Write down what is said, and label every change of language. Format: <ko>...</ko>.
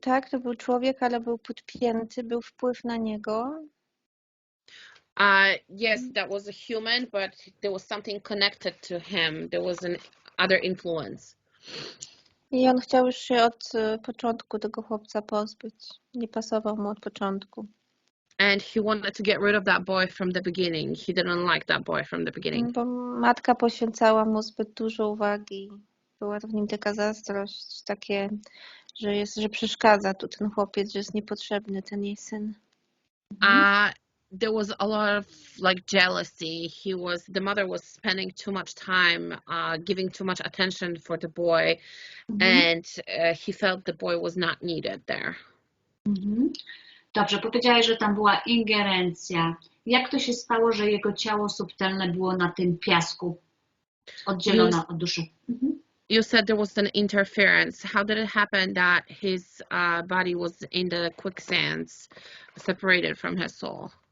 <pl>To był człowiek, ale był podpięty, był wpływ na niego.</pl> <en>Yes, that was a human, but there was something connected to him. There was an other influence.</en> <pl>I on chciał już się od początku tego chłopca pozbyć. Nie pasował mu od początku.</pl> <en>And he wanted to get rid of that boy from the beginning. He didn't like that boy from the beginning.</en> <pl>Bo matka poświęcała mu zbyt dużo uwagi. Była w nim taka zazdrość, takie, że przeszkadza tu ten chłopiec, że jest niepotrzebny, ten jej syn.</pl> <en>There was a lot of jealousy. The mother was spending too much time, giving too much attention for the boy, and he felt the boy was not needed there.</en> <pl>Dobrze, powiedziałaś, że tam była ingerencja. Jak to się stało, że jego ciało subtelne było na tym piasku, oddzielone od duszy?</pl> <en>You said there was an interference. How did it happen that his body was in the quicksands, separated from his soul?</en>